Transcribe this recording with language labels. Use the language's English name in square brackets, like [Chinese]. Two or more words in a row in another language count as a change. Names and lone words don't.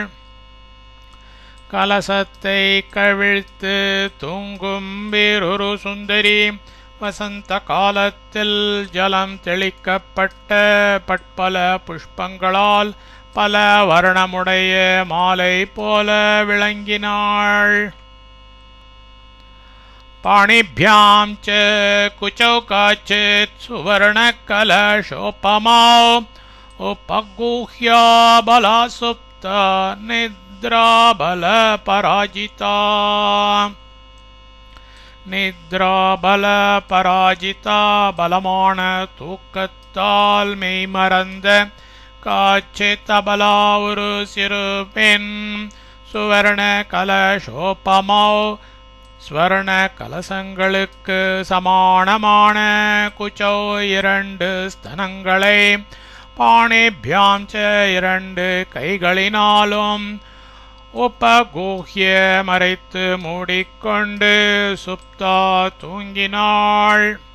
[Tamil] கலசத்தை கவிழ்த்து தூங்கும் வேறொரு சுந்தரி வசந்த காலத்தில் ஜலம் தெளிக்கப்பட்ட பட்பல புஷ்பங்களால் பல வர்ணமுடைய மாலை போல விளங்கினாள். [Sanskrit] பாணிभ्याम् च कुचौ काचित् सुवर्णकलशोपमां उपगुह्या बला सुप्ता निद्रा बलपराजिता. निद्रा बल पराजिता [Tamil] பலமான தூக்கத்தால் மெய்மறந்த [Sanskrit] காச்சித் [Tamil] அபலா ஒரு சிறு பெண் [Sanskrit] सुवर्ण कलशोपमौ [Tamil] ஸ்வர்ண கலசங்களுக்கு சமானமான குச்சோ இரண்டு ஸ்தனங்களை [Sanskrit] पाणिभ्यां च [Tamil] இரண்டு கைகளினாலும் உபகுஹ்ய மறைத்து மூடிக்கொண்டு சுப்தா தூங்கினாள்.